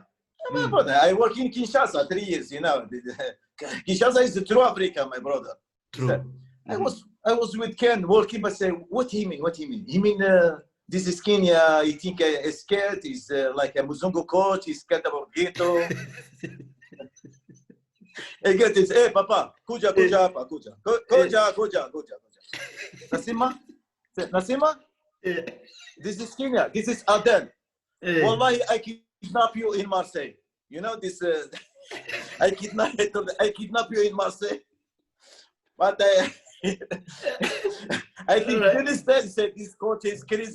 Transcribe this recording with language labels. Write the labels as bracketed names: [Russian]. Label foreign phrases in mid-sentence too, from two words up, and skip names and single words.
[English] My brother, I work in Kinshasa 3 years, you know. Kinshasa is the true Africa, my brother. True. So, I was with Ken working, but say, what he mean? What he mean? He mean this is Kenya. He think is scared. He's like a Muzungu coach. He's scared about ghetto. He get this. Hey, Papa, kuja. Nasima. This is Kenya. This is Adel. Wallahi, I kidnap you in Marseille. You know this. I kidnap you in Marseille. But I think Dennis said this coach is crazy.